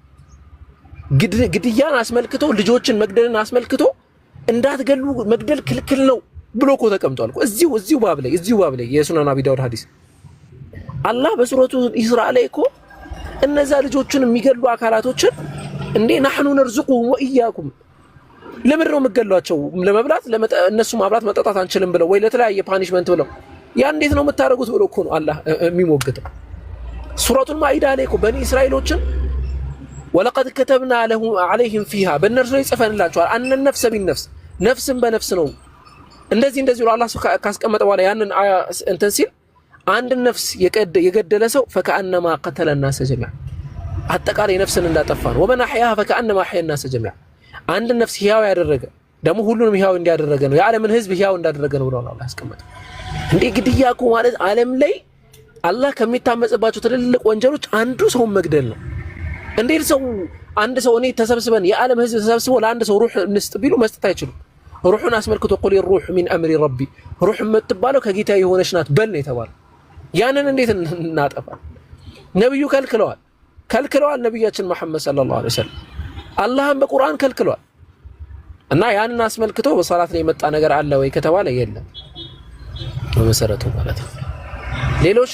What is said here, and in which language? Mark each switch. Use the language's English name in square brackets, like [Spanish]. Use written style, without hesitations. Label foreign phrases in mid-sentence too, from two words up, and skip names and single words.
[Amharic] ግድያን አስመልክቶ ልጆችን መግደልን አስመልክቶ እንዳትገሉ መግደል ክልክል ነው ብሎ እኮ ተቀምጧል እኮ እዚሁ ባብ ላይ የሱነን አቢ ዳውድ ሐዲስ አላህ በሱረቱ ኢስራ ላይ እኮ እነዛ ልጆችን የሚገሉ አካላቶችን እንዴ [Arabic] نحن نرزقهم وإياكم [Amharic] ለምን ነው የምትገሏቸው? ለመብላት እነሱ ማብላት መጠጣት አንችልም ብለው ወይ ለተለያየ ፓኒሽመንት ብለው ያ እንዴት ነው የምታረጉት ብሎ እኮ ነው አላህ የሚሞግተው። ሱረቱል ማኢዳ ላይ እኮ በኒ እስራኤሎችን [Arabic] ولقد كتبنا عليهم فيها [Amharic] በእነርሱ ላይ ጽፈንላቸዋል አን [Arabic] النفس بالنفس [Amharic] ነፍስን በነፍስ ነው እንደዚህ ብሎ አላህ ካስቀመጠ በኋላ ያንን እንትን ሲል አንድ ነፍስ የገደለ ሰው [Arabic] فكأنما قتل الناس جميعا [Amharic] አጠቃላይ ነፍስን እንዳጠፋ ነው። [Arabic] ومن أحياها فكأنما أحيا الناس جميعا [Amharic] አንድ ነፍስ ህያው ያደረገ ደግሞ ሁሉንም ህያው እንዲያደረገ ነው የዓለምን ህዝብ ህያው እንዳደረገ ነው ብሎ አላህ ያስቀመጠው። እንዴ ግድያ እኮ ማለት ዓለም ላይ አላህ ከሚታመጽባቸው ትልልቅ ወንጀሎች አንዱ ሰው መግደል ነው። እንዴት ሰው አንድ ሰው እኔ ተሰብስበን የዓለም ህዝብ ተሰብስበው ለአንድ ሰው ሩህ እንስጥ ቢሉ መስጠት አይችሉም። ሩህን አስመልክቶ ቁል [Arabic] الروح من امر ربي [Amharic] ሩህ የምትባለው ከጌታ የሆነች ናት በል ነው የተባለው። ያንን እንዴት እናጠፋል? ነብዩ ከልክለዋል ነብያችን መሐመድ [Arabic] صلى الله عليه وسلم [Amharic] አላህም በቁርአን ከልክለዋል። እና ያንን አስመልክቶ በሰላት ላይ የመጣ ነገር አለ ወይ ከተባለ የለም በመሰረቱ ማለት ነው። ሌሎች